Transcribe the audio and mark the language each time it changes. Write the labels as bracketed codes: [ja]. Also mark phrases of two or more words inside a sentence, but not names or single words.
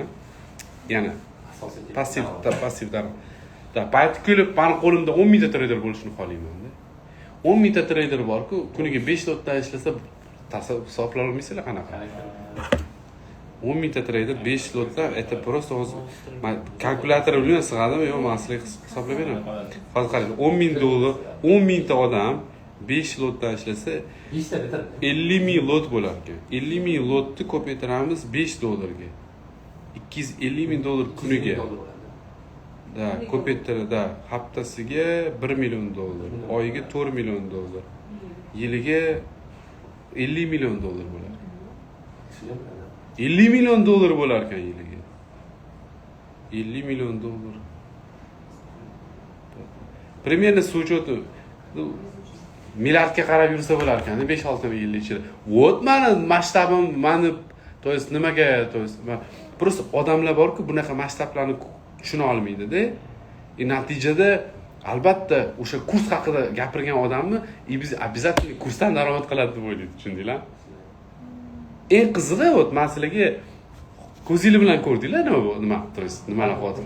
[uz] Yana passiv daromad. Particular meni qo'limda 10 mingta trader bo'lishini xohlayman-da. 10 mingta trader bor-ku, kuniga 5 lotdan ishlasa, hisoblay olmaysizlar qanaqa? 10 mingta trader 5 lotdan, [ru] это просто [uz] hozir kalkulyator bilan sig'adimi yo'q, men sizlarga hisoblab beraman. Hozir qarang, $10,000, 10 mingta odam 5 lotdan ishlasa, 50 ming lot bo'lar ekan. 50 ming lotni ko'paytiramiz $5 ga. $250,000 kuniga. Da, ko'paytirda haftasiga $1 million, oyiga $4 million, yiliga $50 million bo'lar. $50 million bo'lar ekan yiliga. $50 million. [ru] Примерно с учетом [uz] milliardga qarab yursa bo'lar ekan, 5-6 yil ichida. Вот meni masshtabim, meni [ru] то есть [uz] nimaga, [ru] то есть просто [uz] odamlar bor-ku, bunaqa masshtablarni tushuna olmaydi-da. Natijada albatta o'sha kurs haqida gapirgan odamni biz обязательно kursdan daromad qiladi deb o'ylaydi, tushundinglar? Eng qizig'i, men sizlarga ko'zingiz bilan ko'rdinglar nima, [ru] то есть [uz] nimalar qilyapti?